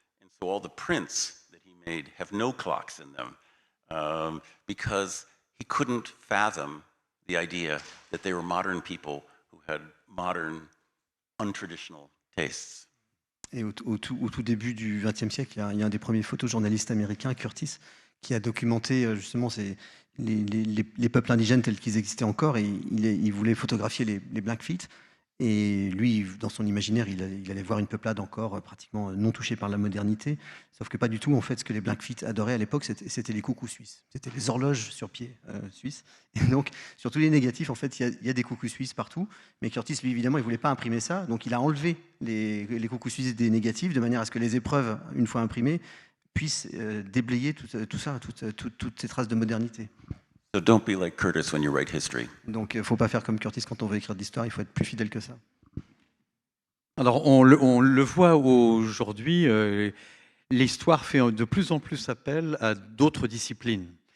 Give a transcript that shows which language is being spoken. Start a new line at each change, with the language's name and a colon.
English: And so all the prints that he made have no clocks in them because he couldn't fathom the idea that they were modern people who had modern, untraditional tastes.
French: Et au tout début du XXe siècle, il y a un des premiers photojournalistes américains, Curtis, qui a documenté justement les peuples indigènes tels qu'ils existaient encore, et il voulait photographier les Blackfeet. Et lui, dans son imaginaire, il allait voir une peuplade encore pratiquement non touchée par la modernité, sauf que pas du tout. En fait, ce que les Blackfeet adoraient à l'époque, c'était les coucous suisses. C'était les horloges sur pied suisses. Et donc, sur tous les négatifs, en fait, il y a des coucous suisses partout. Mais Curtis, lui, évidemment, il voulait pas imprimer ça. Donc, il a enlevé les coucous suisses des négatifs, de manière à ce que les épreuves, une fois imprimées, puissent déblayer tout ça, toutes ces traces de modernité.
English: So don't be like Curtis when you write history.
French: Donc, il ne faut pas faire comme Curtis quand on veut écrire de l'histoire, il faut être plus fidèle que ça. Alors, on le voit aujourd'hui, l'histoire fait de plus en plus appel à d'autres disciplines.